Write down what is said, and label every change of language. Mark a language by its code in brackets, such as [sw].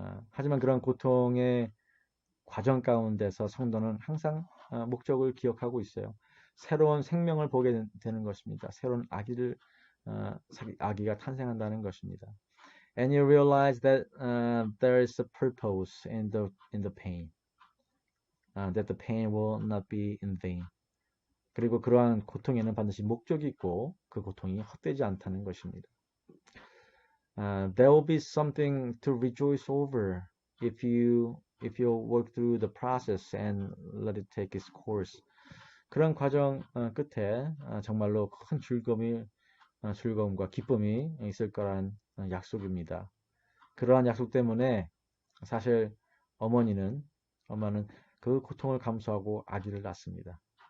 [ko] 하지만 그런 고통의 과정 가운데서 성도는 항상 목적을 기억하고 있어요. 새로운 생명을 보게 되는 것입니다. 새로운 아기를 아기가 탄생한다는 것입니다. [en] And you realize that there is a purpose in the pain, that the pain will not be in vain. [ko] 그리고 그러한 고통에는 반드시 목적이 있고 그 고통이 헛되지 않다는 것입니다. [en] There will be something to rejoice over if you work through the process and let it take its course. [ko] 그런 과정 끝에 정말로 큰 즐거움과 기쁨이 있을 거란 약속입니다. 그러한 약속 때문에 사실 엄마는 그 고통을 감수하고 아기를 낳습니다.